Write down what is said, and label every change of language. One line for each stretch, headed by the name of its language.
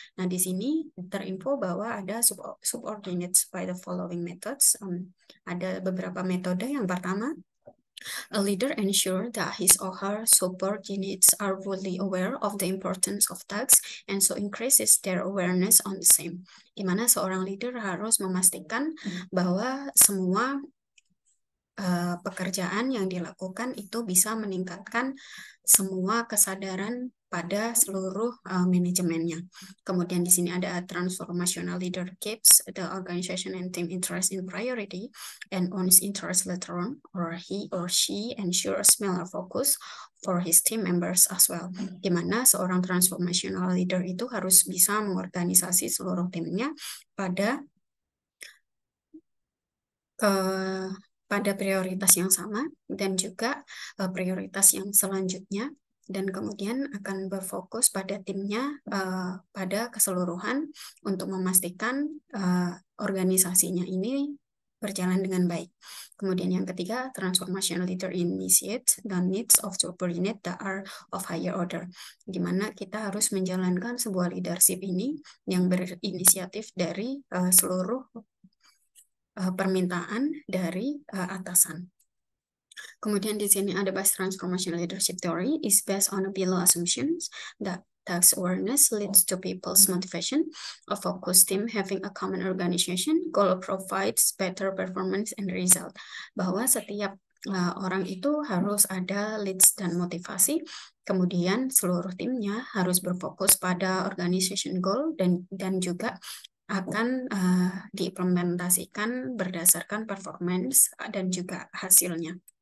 Indonesian: Nah, di sini terinfo bahwa ada
English: subordinates by the following methods.
Indonesian: Ada beberapa metode. Yang pertama,
English: a leader ensure that his or her subordinates are fully aware of the importance of tasks and so increases their awareness on the same.
Indonesian: Di mana seorang leader harus memastikan bahwa semua pekerjaan yang dilakukan itu bisa meningkatkan semua kesadaran pada seluruh manajemennya. Kemudian di sini ada
English: transformational leader keeps the organization and team interest in priority and owns interest later on, or he or she ensures similar focus for his team members as well.
Indonesian: Di mana seorang transformational leader itu harus bisa mengorganisasi seluruh timnya pada prioritas yang sama dan juga prioritas yang selanjutnya, dan kemudian akan berfokus pada timnya pada keseluruhan untuk memastikan organisasinya ini berjalan dengan baik. Kemudian yang ketiga,
English: transformational leader initiate the needs of subordinate that are of higher order,
Indonesian: di mana kita harus menjalankan sebuah leadership ini yang berinisiatif dari seluruh permintaan dari atasan. Kemudian di sini ada
English: BAS Transformational Leadership Theory is based on below assumptions that task awareness leads to people's motivation. A focused team having a common organization goal provides better performance and result.
Indonesian: Bahwa setiap orang itu harus ada leads dan motivasi. Kemudian seluruh timnya harus berfokus pada organization goal dan juga akan diimplementasikan berdasarkan performance dan juga hasilnya.